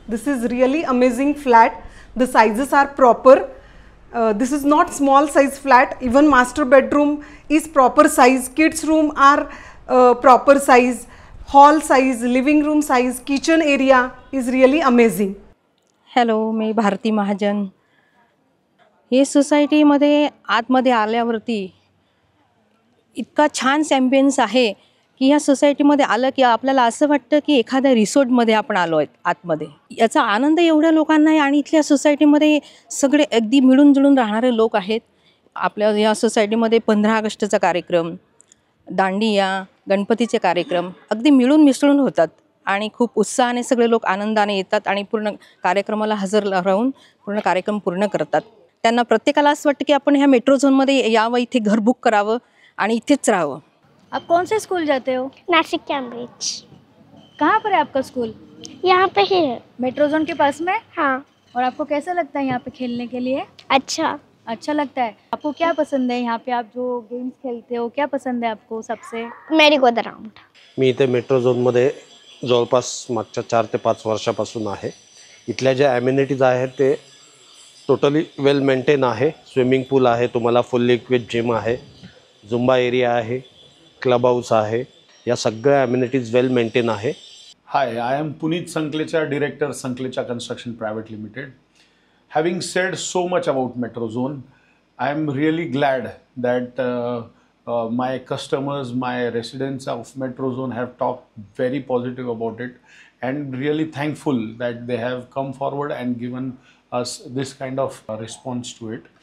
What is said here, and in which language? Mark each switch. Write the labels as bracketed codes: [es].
[en] This is really amazing flat. The sizes are proper. This is not small size flat. Even master bedroom is proper size. Kids room are proper size. Hall size, living room size, kitchen area is really amazing. [mr] Hello, मी भारती महाजन. हे सोसायटीमध्ये आतमध्ये आल्यावरती इतका छान ambience आहे की ह्या सोसायटीमध्ये आलं की आपल्याला असं वाटतं की एखाद्या रिसॉर्टमध्ये आपण आलो आहेत आतमध्ये. याचा आनंद एवढ्या लोकांना आहे आणि इथल्या सोसायटीमध्ये सगळे अगदी मिळून जुळून राहणारे लोक आहेत. आपल्या या सोसायटीमध्ये 15 ऑगस्टचा कार्यक्रम, दांडिया, गणपतीचे कार्यक्रम अगदी मिळून मिसळून होतात आणि खूप उत्साहाने सगळे लोक आनंदाने येतात आणि पूर्ण कार्यक्रमाला हजर राहून पूर्ण कार्यक्रम पूर्ण करतात. त्यांना प्रत्येकाला असं वाटतं की आपण ह्या मेट्रो झोनमध्ये यावं, इथे घर बुक करावं आणि इथेच राहावं. [hi] आप कौन से स्कूल जाते हो? नासिक कैम्ब्रिज. कहाँ पर है आपका स्कूल? यहाँ पे ही है. मेट्रो जोन के पास में? हाँ. और आपको कैसा लगता है यहाँ पे खेलने के लिए? अच्छा लगता है. आपको क्या पसंद है यहाँ पे, आप जो गेम्स खेलते हो क्या पसंद है आपको सबसे? [en] Merry go the round. [mr] मी इथे मेट्रो झोनमध्ये जवळपास मागच्या 4 ते 5 वर्षापासून आहे. इथल्या ज्या ॲम्युनिटीज आहेत ते टोटली वेल मेंटेन आहे. स्विमिंग पूल आहे, तुम्हाला फुल्ली इक्विप्ड जिम आहे, झुंबा एरिया आहे, क्लब हाऊस आहे. या सगळ्या ॲम्युनिटीज वेल मेंटेन आहे. [en] Hi, I am Puneet Sanklecha, Director, Sanklecha Construction Private Limited. Having said so much about Metro Zone, I am really glad that my customers, my residents of Metro Zone have talked very positive about it, and really thankful that they have come forward and given us this kind of response to it.